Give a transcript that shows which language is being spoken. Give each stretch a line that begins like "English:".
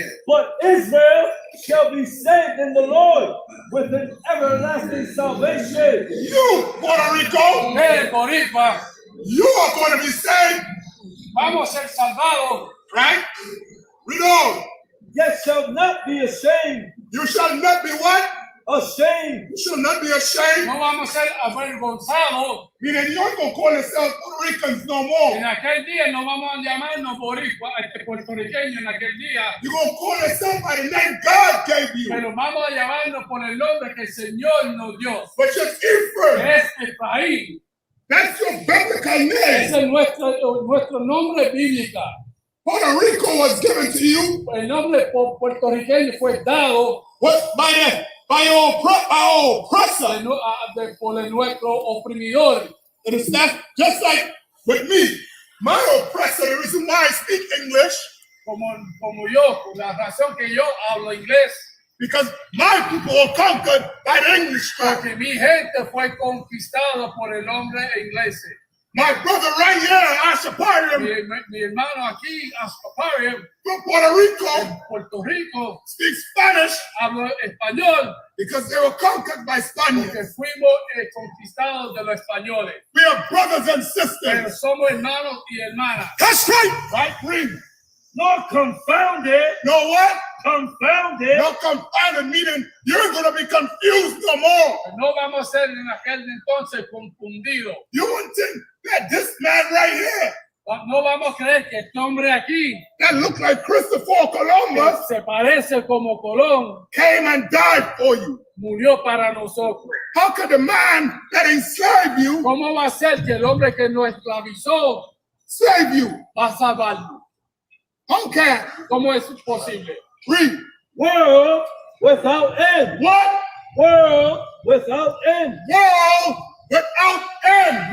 English: But Israel shall be saved in the Lord with an everlasting salvation. You, Puerto Rico, Boricua, you are going to be saved,
Spanish: vamos a ser salvados.
English: right? Read on. Yet shall not be ashamed. You shall not be what? Ashamed. You shall not be ashamed.
Spanish: No vamos a ser avergonzados.
English: Meaning you ain't going to call yourself Puerto Ricans no more.
Spanish: En aquel día no vamos a llamarnos puertorriqueños en aquel día.
English: You're going to call yourself by the name God gave you.
Spanish: Pero vamos a llamarnos por el nombre que el Señor nos dio.
English: But you're Ephraim.
Spanish: Es Efraín.
English: That's your biblical name.
Spanish: Ese es nuestro nombre bíblico.
English: Puerto Rico was given to you.
Spanish: El nombre puertorriqueño fue dado
English: by your oppressor.
Spanish: Por nuestro oprimidor.
English: Understand? Just like with me, my oppressor, the reason why I speak English,
Spanish: Como yo, por la razón que yo hablo inglés.
English: Because my people were conquered by the English tribe.
Spanish: Porque mi gente fue conquistada por el hombre inglés.
English: My brother right here, I.S.U.P.K,
Spanish: mi hermano aquí, I.S.U.P.K,
English: from Puerto Rico,
Spanish: Puerto Rico,
English: speaks Spanish,
Spanish: habla español,
English: because they were conquered by Spaniards.
Spanish: Porque fuimos conquistados de los españoles.
English: We are brothers and sisters.
Spanish: Pero somos hermanos y hermanas.
English: That's right. Right, read. Not confounded. No what? Confounded. No confounded, meaning you're going to be confused no more.
Spanish: No vamos a ser en aquel entonces confundidos.
English: You wouldn't think that this man right here,
Spanish: no vamos a creer que este hombre aquí,
English: that looked like Christopher Columbus,
Spanish: se parece como Colón,
English: came and died for you.
Spanish: Murió para nosotros.
English: How could the man that enslaved you,
Spanish: ¿Cómo va a ser que el hombre que nos esclavizó,
English: save you?
Spanish: Va a salvarlo?
English: How can?
Spanish: ¿Cómo es posible?
English: Read. World without end. What? World without end. World without end.